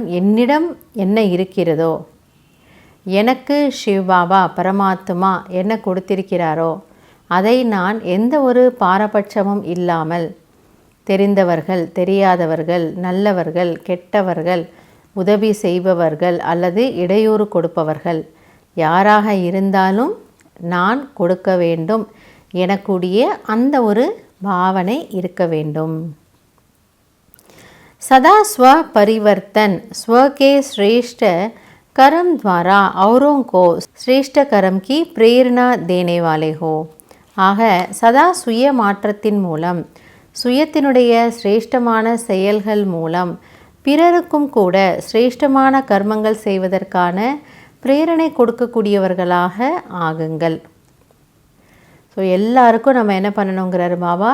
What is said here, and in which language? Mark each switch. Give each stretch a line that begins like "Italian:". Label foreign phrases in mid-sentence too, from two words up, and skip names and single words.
Tamil: என்னிடம் என்ன இருக்கிறதோ, எனக்கு சிவபாபா பரமாத்மா என்ன கொடுத்திருக்கிறாரோ அதை நான் எந்த ஒரு பாரபட்சமும் இல்லாமல், தெரிந்தவர்கள் தெரியாதவர்கள், நல்லவர்கள் கெட்டவர்கள், உதவி செய்பவர்கள் அல்லது இடையூறு கொடுப்பவர்கள், யாராக இருந்தாலும் நான் கொடுக்க வேண்டும் எனக்கூடிய அந்த ஒரு பாவனை இருக்க வேண்டும்.
Hindi: सदा स्व परिवर्तन स्व के श्रेष्ठ कर्म द्वारा औरों को श्रेष्ठ कर्म की प्रेरणा देने वाले हो.
Tamil: ஆக சதா சுய மாற்றத்தின் மூலம், சுயத்தினுடைய சிரேஷ்டமான செயல்கள் மூலம் பிறருக்கும் கூட சிரேஷ்டமான கர்மங்கள் செய்வதற்கான பிரேரணை கொடுக்கக்கூடியவர்களாக ஆகுங்கள். எல்லாருக்கும் நம்ம என்ன பண்ணணுங்கிறாரு பாபா?